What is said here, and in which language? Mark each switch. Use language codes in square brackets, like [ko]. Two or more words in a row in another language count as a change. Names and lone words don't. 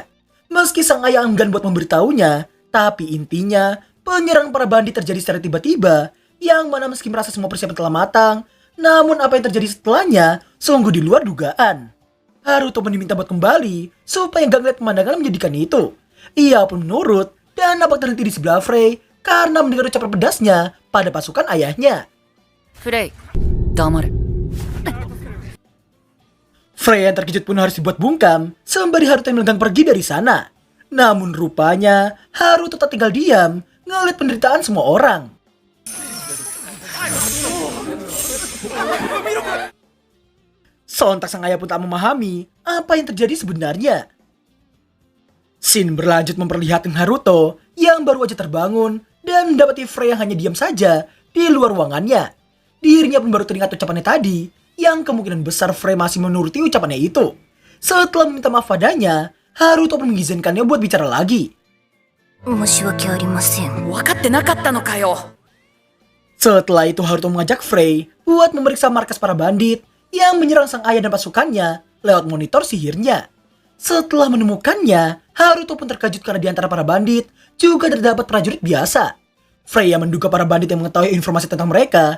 [id] Meski sang ayah enggan buat memberitahunya, tapi intinya penyerang para bandit terjadi secara tiba-tiba, yang mana meski merasa semua persiapan telah matang, namun apa yang terjadi setelahnya sungguh di luar dugaan. Haruto pun diminta buat kembali supaya gak ngeliat pemandangan menjadikan itu. Ia pun menurut dan nampak terhenti di sebelah Frey karena mendengar ucapan pedasnya pada pasukan ayahnya. [ja] フレイ、黙れ。 [id] Frey yang terkejut pun harus dibuat bungkam sembari Haruto yang melenggang pergi dari sana. Namun rupanya Haruto tak tinggal diam ngeliat penderitaan semua orang. Sontak sang ayah pun tak memahami apa yang terjadi sebenarnya. Scene berlanjut memperlihatkan Haruto yang baru aja terbangun dan mendapati Frey yang hanya diam saja di luar ruangannya. Dirinya pun baru teringat ucapannya tadi, yang kemungkinan besar Frey masih menuruti ucapannya itu. Setelah meminta maaf padanya, Haruto pun mengizinkannya buat bicara lagi. [ja] 申し訳ありません。分かってなかったのかよ。 [id] Setelah itu Haruto mengajak Frey buat memeriksa markas para bandit yang menyerang sang ayah dan pasukannya lewat monitor sihirnya. Setelah menemukannya, Haruto pun terkejut karena di antara para bandit juga terdapat prajurit biasa. Frey yang menduga para bandit yang mengetahui informasi tentang mereka.